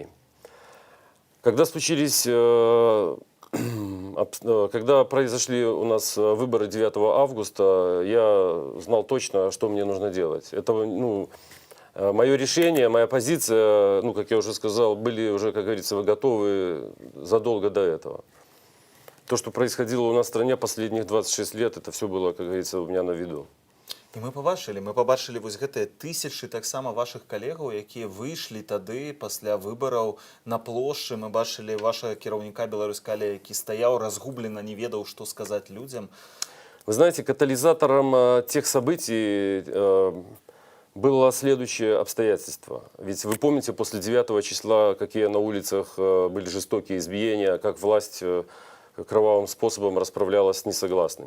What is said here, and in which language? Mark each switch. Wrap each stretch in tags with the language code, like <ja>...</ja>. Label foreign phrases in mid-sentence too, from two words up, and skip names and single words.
<ru>Когда когда произошли у нас выборы 9 августа, я знал точно, что мне нужно делать. Это, мое решение, моя позиция, как я уже сказал, были уже, как говорится, готовы задолго до этого. То, что происходило у нас в стране последних 26 лет, это все было, как говорится, у меня на виду.</ru> <be>І мы побачили вось гэтыя тысячы таксама вашых калегаў, якія выйшлі тады пасля выбараў на плошчы. Мы бачылі вашага кіраўніка Беларусь-Калія, які стаяў разгублена, не ведаў, што сказаць людзям.</be> <ru>Вы знаете, катализатором тех событий было следующее обстоятельство. Ведь вы помните, после 9 числа, какие на улицах были жестокие избиения, как власть кровавым способом расправлялась с несогласными.</ru>